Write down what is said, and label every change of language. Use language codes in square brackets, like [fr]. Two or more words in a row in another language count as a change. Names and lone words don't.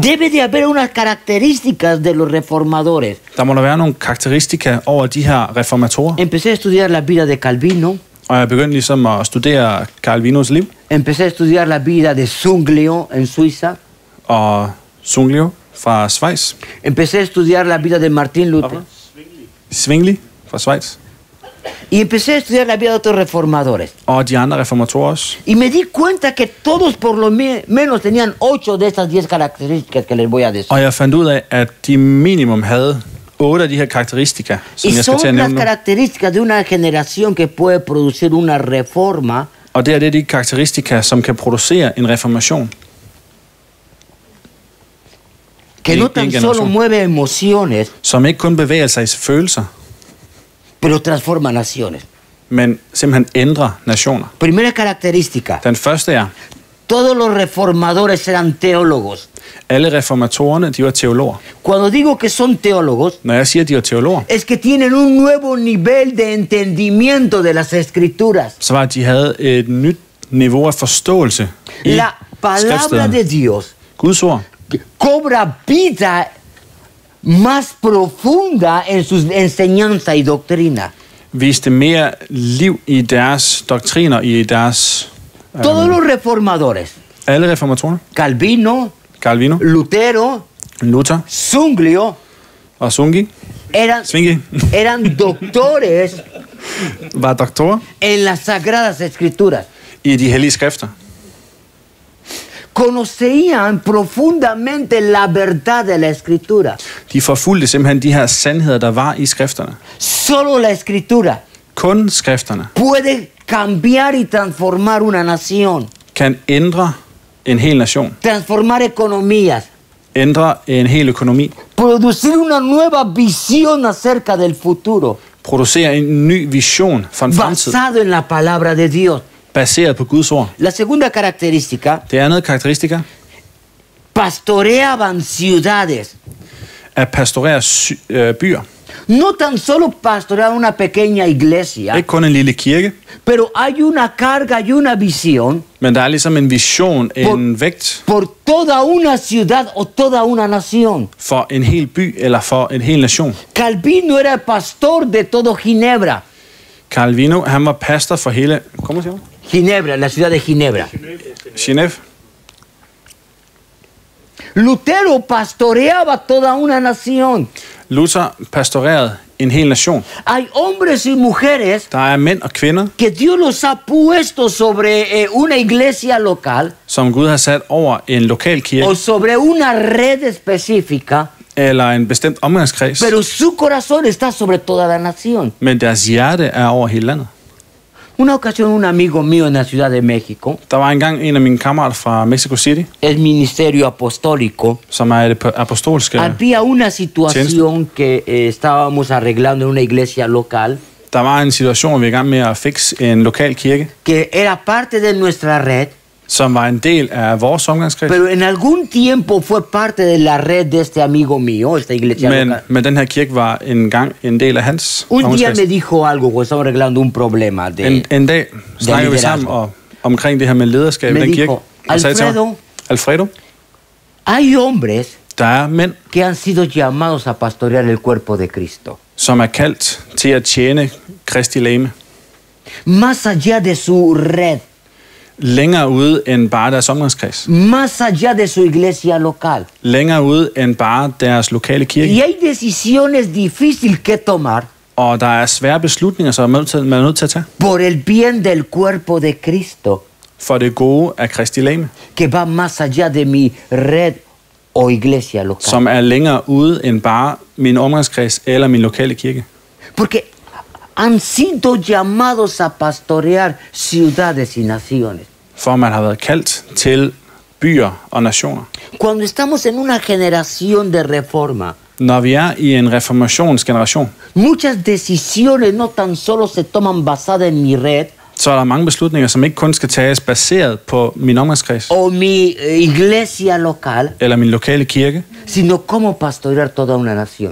[es] Debe de haber unas características de los reformadores. [da] Der må der være nogle karakteristika over de her reformatorer. [es] Empecé a estudiar la vida de Calvino, [da] Og jeg begyndte ligesom at studere Calvinos liv, [es] empecé a estudiar la vida de Zuinglio en Suiza, [da] og Zwinglio fra Schweiz, [es] empecé a estudiar la vida de Martín Lutero [da] Zwingli fra Schweiz, [es] y empecé a estudiar la vida de otros reformadores. [da] og de andre reformatorer også. [es] Y me di cuenta que todos por lo menos tenían 8 de estas 10 características que les voy a decir. [da] Og jeg fandt ud af, at de minimum havde 8 af de her karakteristika, som [es] Y [da] jeg skal til at [es] son las [da] nævne nu. [es] características de una generación que puede producir una reforma [da] Og det er de karakteristika, som kan producere en reformation, [es] que no tan solo mueve emociones, [da] som ikke kun bevæger sig i følelser, [es] pero transforma naciones. [da] men simpelthen ændrer nationer. [es] Primera característica, [da] Den første er, [es] Todos los reformadores eran teólogos. [da] Alle reformatorerne, de var teologer. [es] Cuando digo que son teólogos, [da] Når jeg siger, at de var teologer, [es] es que tienen un nuevo nivel de entendimiento de las escrituras. [da] så var det, at de havde et nyt niveau af forståelse i [es] La palabra [da] skriftstederne. [es] de Dios [da] Guds ord [es] cobra vida más profunda en sus enseñanza y doctrina. [da] viste mere liv i deres doktriner, i deres... [es] Todos los reformadores, [da] Alle reformatorerne, [es] Calvino, [da] Calvino, [es] Lutero, [da] Luther [es] Zwinglio, [da] og Zwingli, [es] eran doctores [da] var doktorer [es] en las sagradas escrituras. [da] i de hellige skrifter. [es] Conocían profundamente la verdad de la escritura. [da] De forfulgte simpelthen de her sandheder, der var i skrifterne. [es] Solo la escritura [da] Kun skrifterne [es] puede cambiar y transformar una nación, [da] kan ændre en hel nation, [es] transformar economías, [da] ændre en hel økonomi, [es] producir una nueva visión acerca del futuro, [da] producere en ny vision for en fremtid, [es] basado en la palabra de Dios. [da] baseret på Guds ord. [es] La segunda característica, [da] Det andet karakteristika [es] pastoreaban ciudades. [da] at pastorere byer. [es] No tan solo pastoreaban una pequeña iglesia, [da] Ikke kun en lille kirke, [es] pero hay una carga y una visión [da] men der er ligesom en vision, en vægt [es] por toda una ciudad o toda una nación. [da] for en hel by eller for en hel nation. [es] Calvino era el pastor de todo Ginebra. [da] Calvino, han var pastor for hele... Kommer siger du? [es] Ginebra, la ciudad de Ginebra. [da] Genève. [es] Lutero pastoreaba toda una nación. [da] Luther pastorerede en hel nation. [es] Hay hombres y mujeres [da] Der er mænd og kvinder, [es] que Dios los ha puesto sobre una iglesia local [da] som Gud har sat over en lokal kirke [es] o sobre una red específica, [da] eller en bestemt omgangskreds, [es] pero su corazón está sobre toda la nación. [da] men deres hjerte er over hele landet. [es] Una ocasión un amigo mío en la Ciudad de México, [da] Der var engang en af mine kammerater fra Mexico City, [es] el ministerio apostólico, [da] som er det apostolske. [es] había una situación que estábamos arreglando en una iglesia local [da] Der var en situation, hvor vi er i gang med at fikse en lokal kirke, [es] que era parte de nuestra red, [da] som var en del af vores omgangskreds. [es] pero en algún tiempo fue parte de la red de este amigo mío, esta iglesia local. [da] Men den her kirke var engang en del af hans [es] Un día [da] omgangskreds. [es] me dijo algo cuando estaba arreglando un problema de... [da] En dag snakkede vi sammen omkring det her med lederskab i [es] Me [da] den kirke. [es] dijo, [da] Og sagde til mig, [es] Alfredo, Hay hombres [da] der er mænd, [es] que han sido llamados a pastorear el cuerpo de Cristo. [da] som er kaldt til at tjene Kristi legeme. [es] Más allá de su red, [da] Længere ude end bare deres omgangskreds. [es] más allá de su iglesia local. [da] Længere ude end bare deres lokale [es] Y [da] kirke. [es] hay decisiones difíciles que tomar [da] Og der er svære beslutninger, som man er nødt til at tage. [es] por el bien del cuerpo de Cristo, [da] For det gode af Kristi legeme. [es] que va más allá de mi red o iglesia local. [da] Som er længere ude end bare min omgangskreds eller min lokale kirke. [es] Porque han sido llamados a pastorear ciudades y naciones. [da] For man har været kaldt til byer og nationer. [es] Cuando estamos en una generación de reforma, [da] Når vi er i en reformationsgeneration, [es] muchas decisiones no tan solo se toman basadas en mi red [da] så er der mange beslutninger, som ikke kun skal tages baseret på min omgangskreds [es] o mi iglesia local, [da] eller min lokale kirke, [es] sino cómo pastorear toda una nación.